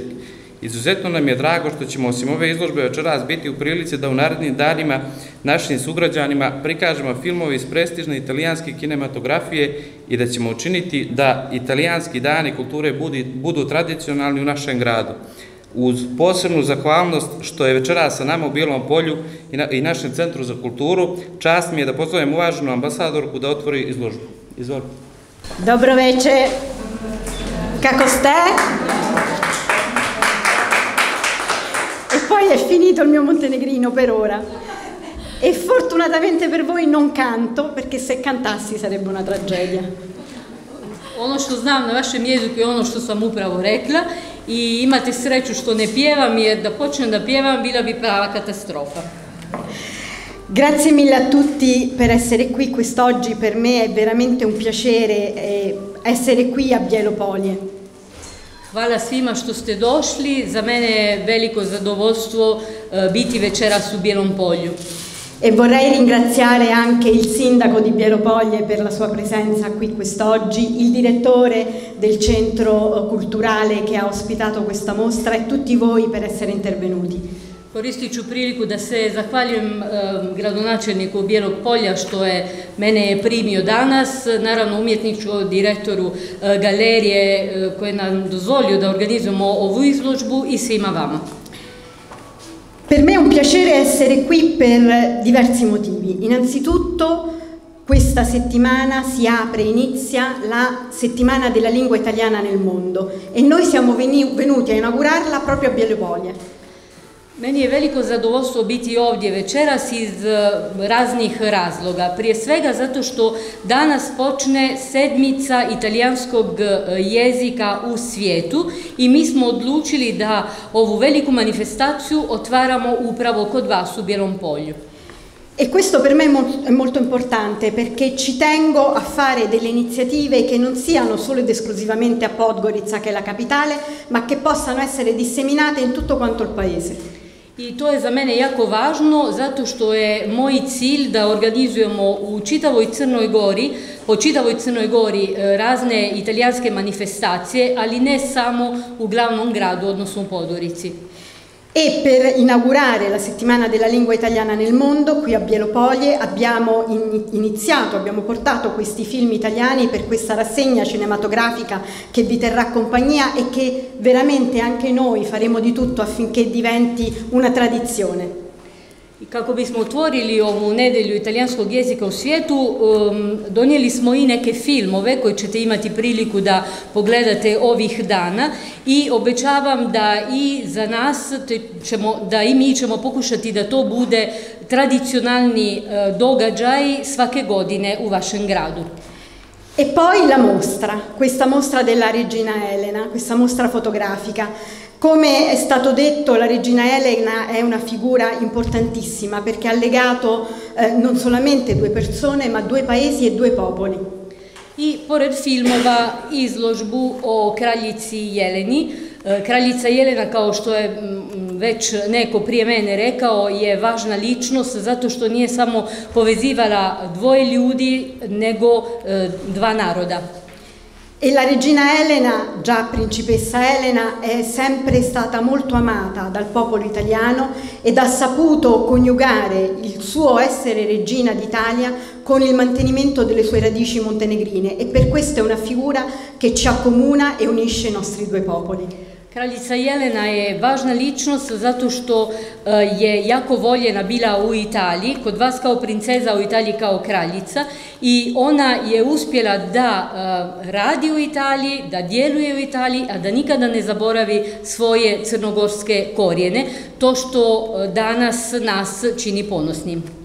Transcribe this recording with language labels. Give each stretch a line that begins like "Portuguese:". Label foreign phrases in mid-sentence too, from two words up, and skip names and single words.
Serbian: Izuzetno nam je drago što ćemo osim ove izložbe večeras biti u prilici da u narednim danima našim sugrađanima prikažemo filmove iz prestižne italijanske kinematografije i da ćemo učiniti da italijanski dani kulture budu tradicionalni u našem gradu. Uz posebnu zahvalnost što je večeras sa nama u Bijelom polju i našem centru za kulturu, čast mi je da pozovem uvaženu ambasadorku da otvori izložbu. Izvolite. Dobro večer. Kako ste?
Italian: E poi è finito il mio montenegrino per ora. E fortunatamente per voi non canto, perché se cantassi sarebbe una tragedia.
Serbian: Ono što znam na vašem jeziku je ono što sam upravo rekla i imate sreću što ne pjevam, jer da počnem da pjevam bila bi prava katastrofa.
Italian: Grazie mille a tutti per essere qui quest'oggi, per me è veramente un piacere essere qui a Bielopolje.
Serbian: Hvala svima što ste došli, za mene je veliko zadovoljstvo biti večeras u Bijelom polju.
Italian: E vorrei ringraziare anche il sindaco di Bielopolje per la sua presenza qui quest'oggi, il direttore del centro culturale che ha ospitato questa mostra e tutti voi per essere intervenuti.
Serbian: Koristit ću priliku da se zahvaljujem gradonačelniku Bijelog polja što je mene primio danas, naravno umjetničku direktoru galerije koji nam dozvolio da organizujemo ovu izložbu i svima vama.
Italian: Per me è un piacere essere qui per diversi motivi. Innanzitutto questa settimana si apre, inizia la settimana della lingua italiana nel mondo e noi siamo venuti a inaugurarla proprio a Bielopolje.
Serbian: Meni je veliko zadovoljstvo biti ovdje večeras iz raznih razloga. Prije svega zato što danas počne sedmica italijanskog jezika u svijetu i mi smo odlučili da ovu veliku manifestaciju otvaramo upravo kod vas u Bijelom polju.
Italian: E questo per me è molto importante perché ci tengo a fare delle iniziative che non siano solo ed esclusivamente a Podgorica, che è la capitale, ma che possano essere disseminate in tutto quanto il paese.
Serbian: I to je za mene jako važno zato što je moj cilj da organizujemo u čitavoj Crnoj Gori, po čitavoj Crnoj Gori razne italijanske manifestacije, ali ne samo u glavnom gradu, odnosno u Podgorici.
Italian: E per inaugurare la settimana della lingua italiana nel mondo, qui a Bielopolje abbiamo abbiamo portato questi film italiani per questa rassegna cinematografica che vi terrà compagnia e che veramente anche noi faremo di tutto affinché diventi una tradizione.
Serbian: I kako bismo otvorili ovu nedelju italijanskog jezika u svijetu, donijeli smo i neke filmove koje ćete imati priliku da pogledate ovih dana i obećavam da i za nas, da i mi ćemo pokušati da to bude tradicionalni događaj svake godine u vašem gradu.
Italian: E poi la mostra, questa mostra della Regina Elena, questa mostra fotografica. Come è stato detto, la Regina Elena è una figura importantissima perché ha legato non solamente due persone, ma due paesi e due popoli.
Serbian: I pored filmova izložbu o kraljici Jeleni. Kraljica Jelena, kao što je već neko prije mene rekao, je važna ličnost zato što nije samo povezivala dvoje ljudi, nego dva naroda.
Italian: E la regina Elena, già principessa Elena, è sempre stata molto amata dal popolo italiano ed ha saputo coniugare il suo essere regina d'Italia con il mantenimento delle sue radici montenegrine, e per questo è una figura che ci accomuna e unisce i nostri due popoli.
Serbian: Kraljica Jelena je važna ličnost zato što je jako voljena bila u Italiji, kod vas kao princeza, u Italiji kao kraljica, i ona je uspjela da radi u Italiji, da djeluje u Italiji, a da nikada ne zaboravi svoje crnogorske korijene, to što danas nas čini ponosnim.